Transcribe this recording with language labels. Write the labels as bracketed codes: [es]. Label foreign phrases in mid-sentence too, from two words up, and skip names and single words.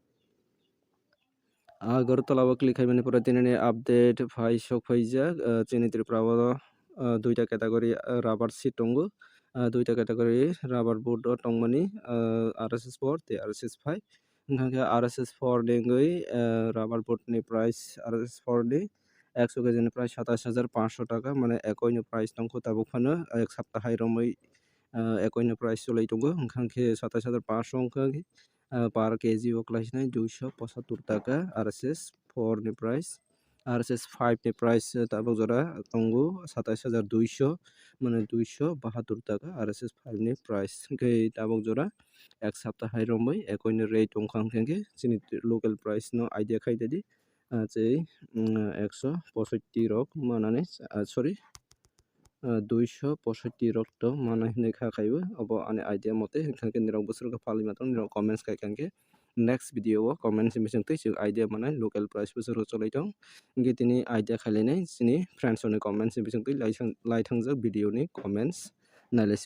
[trp] agartala o click kaimani pore tinini update paisok paijak chini tripura o duita category [en] rubber sheet [trp] tongo duita category [en] rubber board [trp] o tongmani RSS4 tei RSS5 hingka ke RSS4 ni wngui [en] rubber board [trp] ni price RSS4 ni 100 kg ni price 27500 [bn] টাকা মানে একই [trp] ni price tongkho tabuk phano [hi] ek saptah [trp] hai romoi একই ni price cholai tongo hingka ke 27500 wngkha [en] per kg [trp] o klaisnai 275 টাকা RSS4 ni price RSS5 ni price tabuk jora tongo 27200 [bn] মানে 272 টাকা [trp] RSS5 ni price hingke tabuk jora [hi] ek saptah [trp] hai romoi ekoi ni rate tongkha hingke chini [en] local price [trp] no idea khaidedi chei 165 rok manane sorry 265 rok to mana hinui kha khaibo abo ani idea mote hingka ke nirok busur phali matong nirok comments kai kangke [en] next video [trp] o comments ni bisingtui chung idea manai [en] local price [trp] busur cholai tong hingke tini idea khailainai chini friends ni comments ni bisingtui laitangjak video ni comments nailai